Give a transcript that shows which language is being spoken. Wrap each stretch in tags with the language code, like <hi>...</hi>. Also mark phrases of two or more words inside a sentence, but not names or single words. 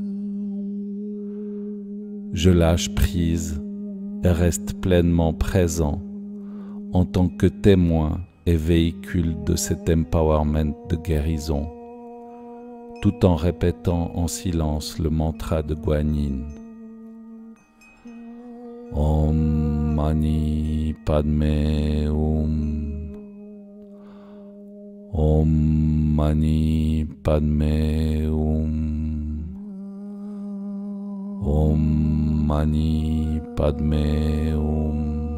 <fr>Je lâche prise et reste pleinement présent en tant que témoin et véhicule de cet empowerment de guérison, tout en répétant en silence le mantra de Guanyin.</fr> <sa>Om Mani Padme Hum. Om Mani Padme Hum. Om Mani Padme Hum.</sa>